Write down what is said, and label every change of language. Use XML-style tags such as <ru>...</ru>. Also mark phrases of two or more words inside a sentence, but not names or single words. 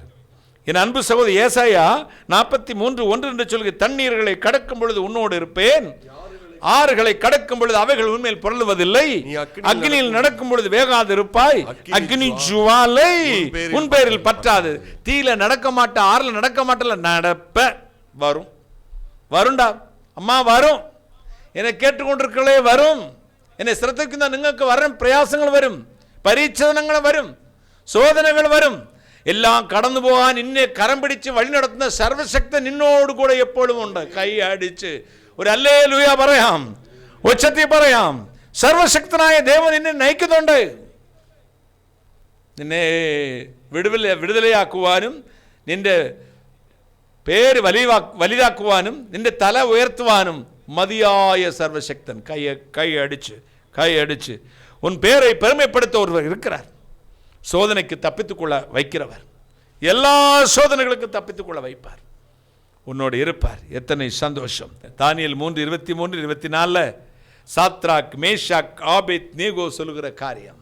<ta>என் அன்பு சகோதரி ஏசாயா 43:1 என்று சொல்கிற, தண்ணீர்களை கடக்கும் பொழுது உன்னோடு இருப்பேன், ஆறுகளை கடக்கும் பொழுது அவைகள் உண்மையில் புரளுவதில்லை, அக்னியில் நடக்கும் பொழுது வேகாது இருப்பாய், அக்னி ஜுவாலை உன் பேரில் பற்றாது. தீயில நடக்க மாட்டா, ஆறுல நடக்க மாட்டல, நடப்ப வரும்டா அம்மா, வரும். என்னை கேட்டுக்கொண்டிருக்கலே வரும். என்னை சிரத்தைக்கு தான் നിങ്ങൾക്ക് வரும். பிரயாசங்கள் வரும், பரீட்சணங்கள் வரும், சோதனைகள் வரும்.</ta> <ml>എല്ലാം കടന്നു പോകാൻ നിന്നെ കരം പിടിച്ച് വഴി നടത്തുന്ന സർവശക്തൻ നിന്നോട് കൂടെ എപ്പോഴും ഉണ്ട്. കൈ അടിച്ച് ഒരു ഹല്ലേലൂയ പറയാം, ഉച്ചത്തിൽ പറയാം. സർവശക്തനായ ദൈവം നിന്നെ നയിക്കുന്നുണ്ട്. നിന്നെ വിടുതലയാക്കുവാനും നിന്റെ പേര് വലുതാക്കുവാനും നിന്റെ തല ഉയർത്തുവാനും മതിയായ സർവശക്തൻ കൈ അടിച്ച്</ml> <ta>உன் பேரை பெருமைப்படுத்த ஒருவர் இருக்கிறார். சோதனைக்கு தப்பித்துக்கொள்ள வைக்கிறவர். எல்லா சோதனைகளுக்கும் தப்பித்துக்கொள்ள வைப்பார். உன்னோடு இருப்பார். எத்தனை சந்தோஷம். தானியேல் 3:23-24 சாத்ராக், மேஷாக், ஆபேத் நேகோ சொல்லுகிற காரியம்.</ta>